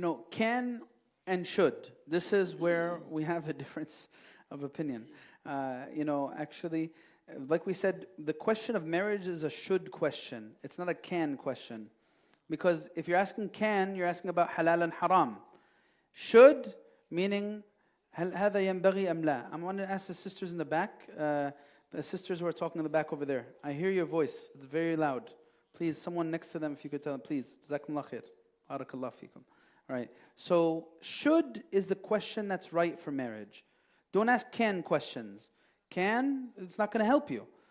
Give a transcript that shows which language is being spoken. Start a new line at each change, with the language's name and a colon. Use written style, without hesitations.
English: Can and should. This is where we have a difference of opinion. Actually, like we said, the question of marriage is a should question. It's not a can question. Because if you're asking can, you're asking about halal and haram. Should, meaning,
Arabic: هل هذا ينبغي أم لا?
English: I want to ask the sisters in the back, the sisters who are talking in the back over there. I hear your voice. It's very loud. Please, someone next to them, if you could tell them, please. Jazakumullah khair. Barakallah fikum. All right. So, should is the question that's right for marriage. Don't ask can questions. Can, it's not going to help you.